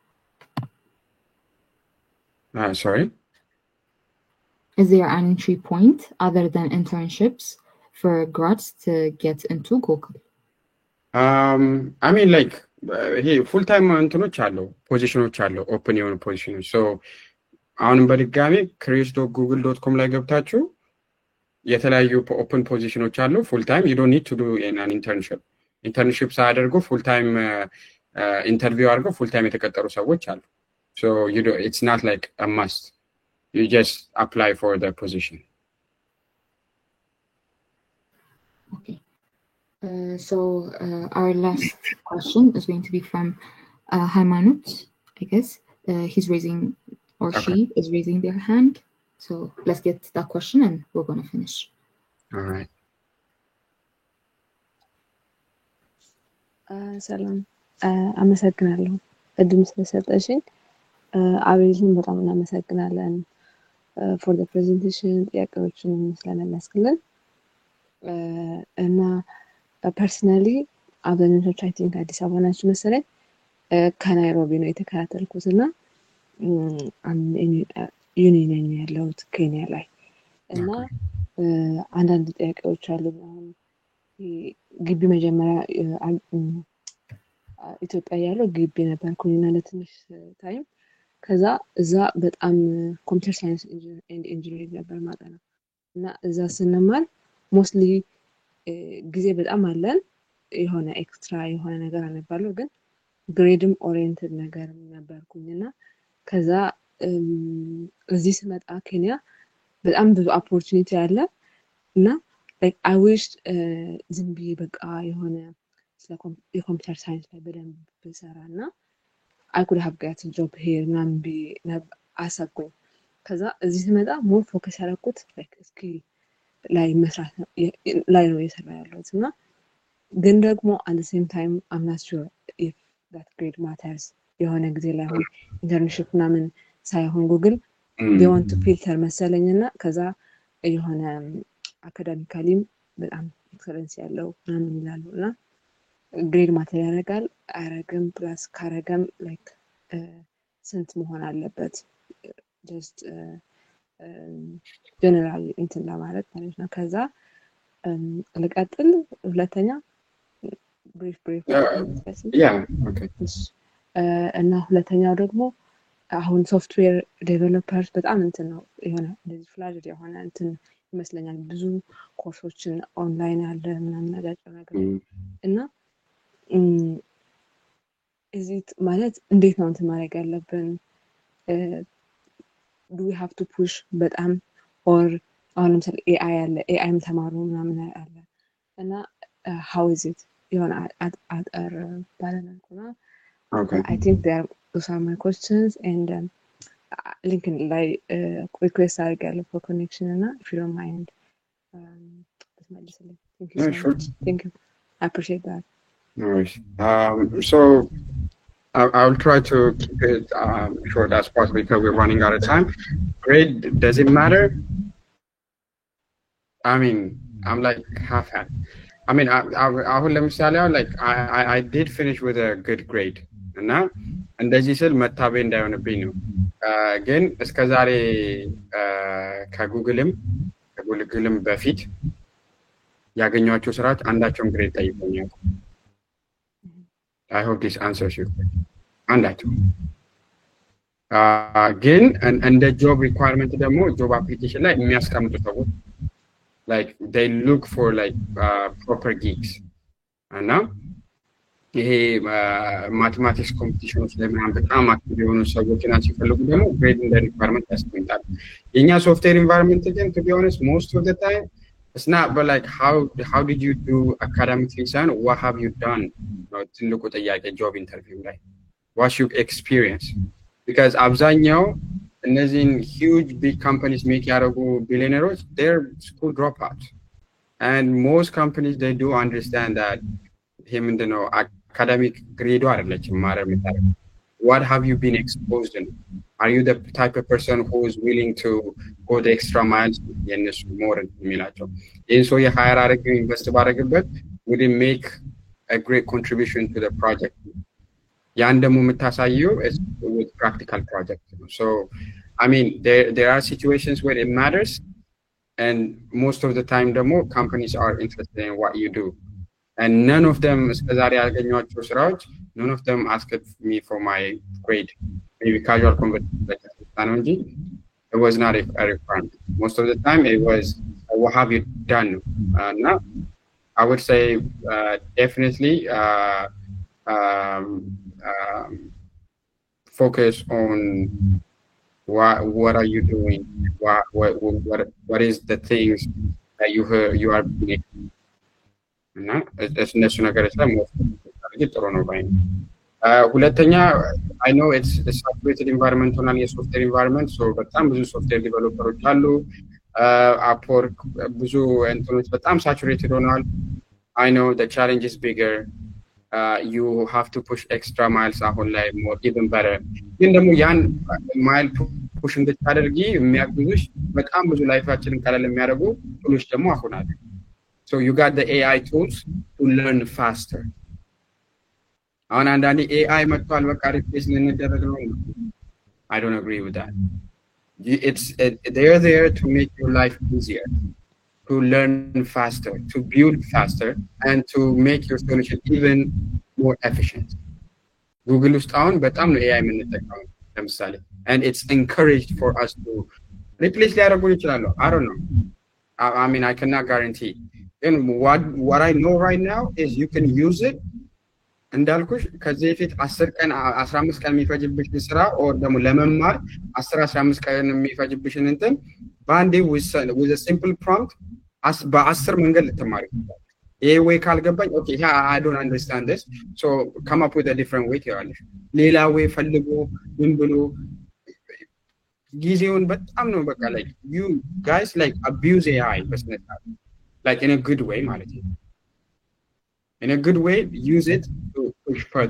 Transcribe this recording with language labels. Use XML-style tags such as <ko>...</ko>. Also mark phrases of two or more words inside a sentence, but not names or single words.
<en>sorry is there an entry point other than internships for grads to get into Google I mean like he full time</en> <am>እንትኖች አሉ ፖዚሽኖች አሉ ኦፕን የሆኑ ፖዚሽኖች</am> <en>so</en> <am>አሁንም በድጋሚ chris.google.com ላይ ገብታችሁ የተለያዩ</am> <en>open positions አሉ full time you don't need to do an internship ሳያደርጉ full time</en> <am>ኢንተርቪው አድርገው</am> <en>full time</en> <am>የተቀጠሩ ሰዎች አሉ</am> <en>so it's not like a must you just apply for the position okay so our last question is going to be from Haymanut I guess he's raising or okay. She is raising their hand so let's get that question and we're going to finish all right</en> <am>ሰላም አመሰግናለሁ እድም ስለሰጠሽኝ አቤልን በጣም እናመሰግናለን</am> <en>for the presentation</en> <am>ጥያቄዎችን ስለመለስክልን እና personally አብዛኞቻችሁ</am> <en>I think</en> <am>አዲስ አበባ ናችሁ መሰለኝ ከናይሮቢ ነው የተከታተልኩትና ዩኒ ነኝ ያለሁት ኬንያ ላይ እና አንዳንድ ጥያቄዎች አሉ አሁን ግቢ መጀመሪያ ኢትዮጵያ ያለው ግቢ ነበርኩኝና ለትንሽ ታይም ከዛ እዛ በጣም</am> <en>computer science engineering</en> <am>ነበር ማለት ነው እና እዛ ስንማር ሞስትሊ ጊዜ በጣም አለን የሆነ ኤክስትራ የሆነ ነገር አነባለሁ ግን ግሬድም ኦሪየንትድ ነገር ነበርኩኝና ከዛ እዚህ ስመጣ ኬንያ በጣም ብዙ ኦፖርቹኒቲ አለ እና</am> <en>like I wish</en> <am>ዝም ብዬ በቃ የሆነ ስለ የኮምፒውተር ሳይንስ ላይ በደንብ ብሰራና</am> <en>I could have got a job</en> <am>here ምናምን አሰብኩኝ ከዛ እዚህ ስመጣ</am> <en>more focus</en> <am>ያደረኩት like ስኪል ላይ መስራት ላይ ነው የሰራ ያለሁት እና ግን ደግሞ</am> <en>at the same time I'm not sure if that grade matters</en> <am>የሆነ ጊዜ ላይ ሆነ ኢንተርንሺፕ ምናምን ሳይሆን ጉግል</am> <en>they want to filter</en> <am>መሰለኝና ከዛ የሆነ አካዳሚካሊም በጣም ኤክሰለንስ ያለው ምናምን ይላሉና</am> <en>grade matter</en> <am>ያደርጋል አረገም ፕላስ ካረገም ላይክ ስንት መሆን አለበት just ጀነራል እንትን ለማለት ማለት ነው ከዛ ለቀጥል ሁለተኛ brief</am> <en>yeah okay</en> <am>እና ሁለተኛው ደግሞ አሁን</am> <en>software developers</en> <am>በጣም እንትን ነው የሆነ እንደዚህ ፍላጅድ የሆነ እንትን ይመስለኛል ብዙ ኮርሶችን ኦንላይን አለ ምናምን ነገር እና እዚህ ማለት እንዴት ነው እንትን ማድረግ ያለብን</am> <en>do we have to push</en> <am>በጣም or አሁን ለምሳሌ AI አለ AIም ተማሩ ምናምን አለ እና</am> <en>how is it</en> <am>የሆነ አጠር ባለመልኩና</am> <en>okay I think those are my questions and link in like request አድርጋለሁ for connection እና if you don't mind thank you so sure. much thank you I appreciate that no worries so I'll try to keep it short as possible because we're running out of time grade does it matter I mean I'm like half I mean let me say like I did finish with a good grade</en> <am>እና እንደዚህ ስል መታበይ እንዳይሆንብኝ ነው ግን እስከዛሬ ከጉግልም በፊት ያገኘኋቸው ስራዎች አንዳቸውም ግሬድ ጠይቀውኛል</am> <en>I hope this answers you</en> <am>አንዳቸው ግን እንደ ጆብ ሪኳየርመንት ደግሞ</am> <en>job application</en> <am>ላይ የሚያስቀምጡ ሰዎች</am> <en>like they look for like proper geeks</en> <am>እና ይሄ</am> <en>mathematics competitions</en> <am>ላይ ምናምን በጣም አክቲቭ የሆኑ ሰዎችን ሲፈልጉ ደግሞ ግሬድ እንደ ሪኳየርመንት ያስቀምጣሉ የኛ</am> <en>software environment</en> <am>ግን</am> <en>to be honest most of the time it's not, but like how did you do academically, son? What have you done?</en> <am>ትልቁ ጥያቄ</am> <en>job interview ላይ what's your experience? Because</en> <am>አብዛኛው እነዚህን</am> <en>huge big companies make ያደረጉ billionaires, they're school dropouts. And most companies, they do understand that him and academic grade</en> <am>አይደለችም ማረም የምታደርገው.</am> <en>What have you been exposed in? Are you the type of person who is willing to go the extra miles? የነሱ more</en> <am>የሚላቸው ይህን ሰው የሃየር አድርገው ኢንቨስት ባደረግበት</am> <en>would it make a great contribution to the project?</en> <am>ያን ደግሞ የምታሳየው</am> <en>is with practical project. So I mean there are situations where it matters, and most of the time the more companies are interested in what you do, and none of them</en> <am>እስከዛሬ ያገኘኋቸው ስራዎች</am> <en>none of them asked me for my grade. Maybe casual conversation, it was not a requirement. Most of the time it was what have you done? Now I would say definitely focus on what are you doing, what is the things that you are doing.</en> <am>እነሱ ነገሮች ላይ ጥሩ ነው ባይ ነው። ሁለተኛ</am> <en>I know it's a saturated environment</en> <am>ሆናል የሶፍትዌር environment, so በጣም ብዙ ሶፍትዌር ዲቨሎፐሮች አሉ። Upwork ብዙ እንትኖች በጣም saturated ሆነዋል።</am> <en>I know the challenge is bigger. You have to push extra miles</en> <am>አሁን ላይ</am> <en>more even better.</en> <am>ግን ደግሞ ያን</am> <en>mile push</en> <am>እንድታደርጊ የሚያግዙሽ በጣም ብዙ ላይፋችንን ቀለል የሚያደርጉ ቱሎች ደግሞ አሁን አሉ።</am> <en>So you got the AI tools to learn faster.</en> <am>አሁን አንዳንዴ AI መጥቷል በቃ ሪፕሌስ ልንደረግ ነው።</am> <en>I don't agree with that. They're there to make your life easier, to learn faster, to build faster, and to make your solution even more efficient.</en> <am>Google ውስጥ አሁን በጣም ነው AI የምንጠቀመው ለምሳሌ,</am> <en>and it's encouraged for us to replace</en> <am>ሊያደርጉን ይችላሉ.</am> <en>I don't know. I mean, I cannot guarantee. And what I know right now is you can use it</en> <am>እንዳልኩሽ ከዚህ በፊት 10 ቀን 15 ቀን የሚፈጅብሽ ስራ or ደግሞ ለመማር 10-15 ቀን የሚፈጅብሽን እንትን በአንዴ</am> <en>with a simple prompt</en> <am>በ10 መንገድ ልትማሪ ይችላል። ይሄ ወይ ካልገባኝ</am> <en>okay I don't understand this, so come up with a different way</en> <am>ትያለሽ። ሌላ ወይ ፈልጎ ምን ብሎ ጊዜውን በጣም ነው በቃ</am> <en>like you guys like abuse AI በስነታ like in a good way</en> <am>ማለት ነው።</am> <en>In a good way, use it to push further.</en>